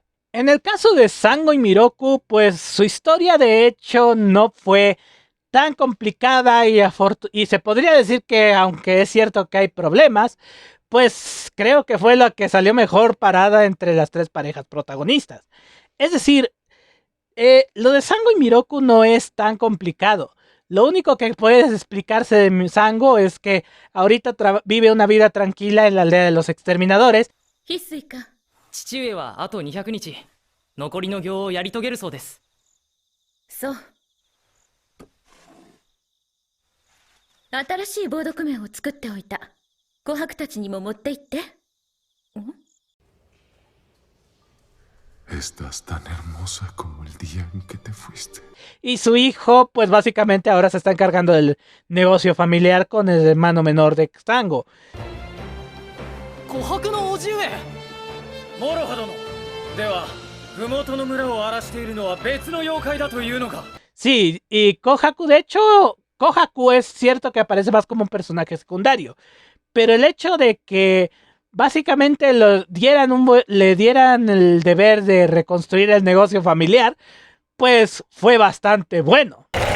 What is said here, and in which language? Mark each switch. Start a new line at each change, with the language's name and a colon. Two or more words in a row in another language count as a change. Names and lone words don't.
Spanish: En el caso de Sango y Miroku, pues su historia de hecho no fue tan complicada y se podría decir que, aunque es cierto que hay problemas, pues creo que fue la que salió mejor parada entre las 3 parejas protagonistas. Es decir, lo de Sango y Miroku no es tan complicado. Lo único que puedes explicarse de Sango es que ahorita vive una vida tranquila en la aldea de los exterminadores.
Japanese: 父上はあと200日、残りの行をやり遂げるそうです。そう。新しいボード譜面を作っておいた。琥珀たちにも持って行って。
Spanish: Estás tan hermosa como el día en que te fuiste. Y su hijo, pues básicamente ahora se está encargando del negocio familiar con el hermano menor de Xango.
Japanese: 琥珀の叔父上モロハ殿では麓の村を荒らしているのは別の妖怪だというのか
Spanish: Sí, y Kohaku, de hecho, Kohaku es cierto que aparece más como un personaje secundario, pero el hecho de que básicamente le dieran el deber de reconstruir el negocio familiar, pues fue bastante bueno.